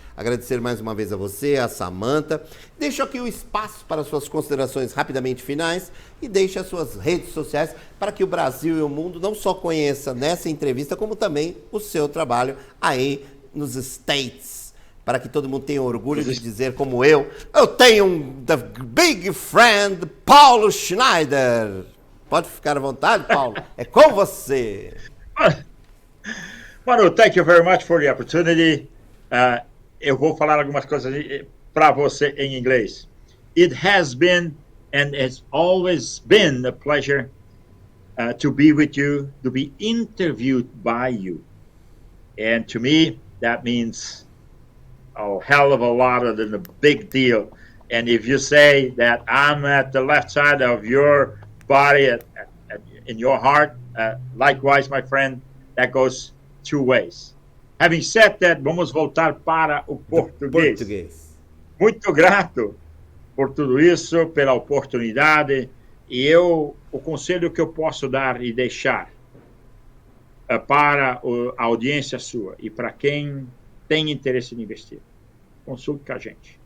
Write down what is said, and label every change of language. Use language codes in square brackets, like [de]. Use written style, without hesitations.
[pt] Agradecer mais uma vez a você, a Samantha. Deixo aqui o espaço para suas considerações rapidamente finais e deixe as suas redes sociais para que o Brasil e o mundo não só conheçam nessa entrevista, como também o seu trabalho aí nos States, para que todo mundo tenha orgulho de dizer, como eu tenho [en] the big friend [pt] Paulo Schneider. Pode ficar à vontade, Paulo, é com você. [en] Manu, thank you very much for the opportunity. [pt] Eu vou falar algumas coisas para você em inglês. [en] It has been and has always been a pleasure to be with you, to be interviewed by you. And to me, that means a hell of a lot of a big deal. And if you say that I'm at the left side of your body, in your heart, likewise, my friend, that goes two ways. Having said that, [pt] vamos voltar para o português. Muito grato por tudo isso, pela oportunidade. E o conselho que eu posso dar e deixar para a audiência sua e para quem tem interesse em investir, consulte com a gente.